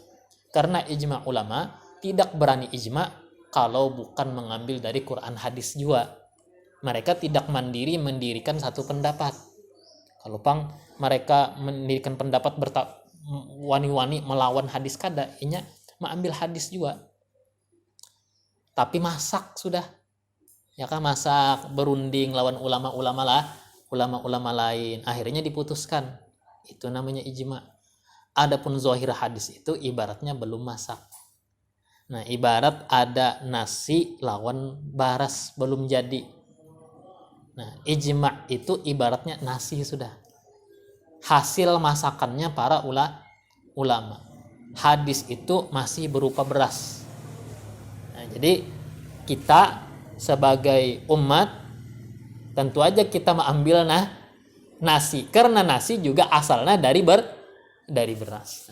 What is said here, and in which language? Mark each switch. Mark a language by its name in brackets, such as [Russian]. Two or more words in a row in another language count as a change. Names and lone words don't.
[Indonesian] Karena ijma ulama tidak berani ijma kalau bukan mengambil dari Quran hadis juga. Mereka tidak mandiri mendirikan satu pendapat. Kalau mereka mendirikan pendapat wani-wani melawan hadis kada, inya mengambil hadis juga. Tapi masak sudah. Ya kan, masak berunding lawan ulama-ulama lah, ulama-ulama lain. Akhirnya diputuskan. Itu namanya ijma. Adapun zahir hadis itu ibaratnya belum masak. Nah, ibarat ada nasi lawan baras belum jadi. Nah, ijma itu ibaratnya nasi sudah. Hasil masakannya para ulama. Hadis itu masih berupa beras. Nah, jadi kita sebagai umat tentu aja kita mengambil nasi, karena nasi juga asalnya dari beras.